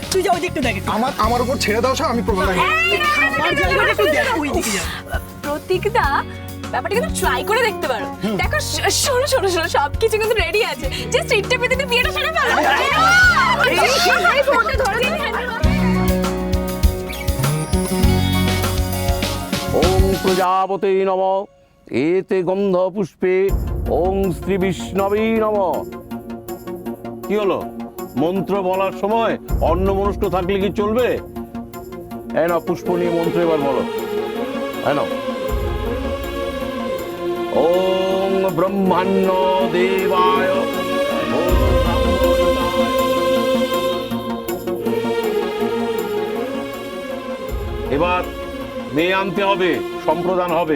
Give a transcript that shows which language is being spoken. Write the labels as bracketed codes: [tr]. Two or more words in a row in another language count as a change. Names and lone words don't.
[bn] তুই যাও একটু দেখ। আমার উপর ছেড়ে দাও, আমি প্রবালদাকে। প্রতীকদা, ব্যাপারটা কিন্তু ট্রাই করে দেখতে পারো। দেখো, শোনো শোনো শোনো, সবকিছু কিন্তু রেডি আছে, যে স্ট্রিটটা পেতে বিয়েটা সেরে ফেলো। এই ফোনটা ধরে দিন। [sa] ओम प्रजापते नमः एते गंध पुष्पे ओम श्री विष्णवे नमः। [bn] কি হলো? মন্ত্র বলার সময় অন্যমনস্ক থাকলে কি চলবে? এই না পুষ্প নিয়ে মন্ত্র এবার বলো। এই নাও। [sa] ওং ব্রহ্মাণ্য দেবায় [bn] এবার মেয়ে আনতে হবে, সম্প্রদান হবে।